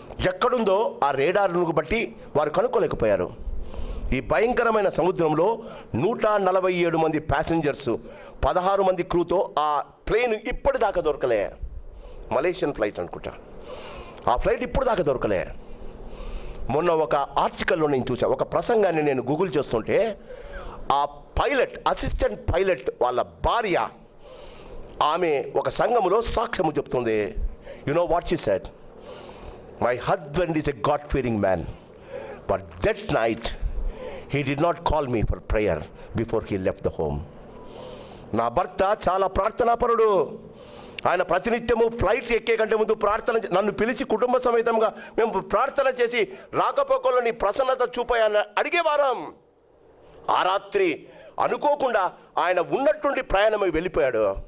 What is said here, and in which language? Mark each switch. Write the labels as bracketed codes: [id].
[te] ఎక్కడుందో ఆ రేడార్ను బట్టి వారు కనుక్కోలేకపోయారు. ఈ భయంకరమైన సముద్రంలో 147 మంది ప్యాసింజర్స్, 16 మంది క్రూతో ఆ ప్లేన్ ఇప్పటిదాకా దొరకలే. మలేషియన్ ఫ్లైట్ అనుకుంటా. ఆ ఫ్లైట్ ఇప్పటిదాకా దొరకలే. మొన్న ఒక ఆర్టికల్లో నేను చూసా, ఒక ప్రసంగాన్ని నేను గూగుల్ చేస్తుంటే, ఆ పైలట్, అసిస్టెంట్ పైలట్ వాళ్ళ భార్య, ఆమె ఒక సంఘములో సాక్ష్యము చెప్తుంది. [en] You know what she said? My husband is a god fearing man, but that night he did not call me for prayer before he left the home. [te] నా భర్త చాలా ప్రార్థనాపరుడు. ఆయన ప్రతినిత్యము ఫ్లైట్ ఎక్కే కంటే ముందు నన్ను పిలిచి కుటుంబ సమేతంగా మేము ప్రార్థన చేసి రాకపోకల్లో నీ ప్రసన్నత చూపాయని అడిగేవారం. ఆ రాత్రి అనుకోకుండా ఆయన ఉన్నట్టుండి ప్రయాణమై వెళ్ళిపోయాడు.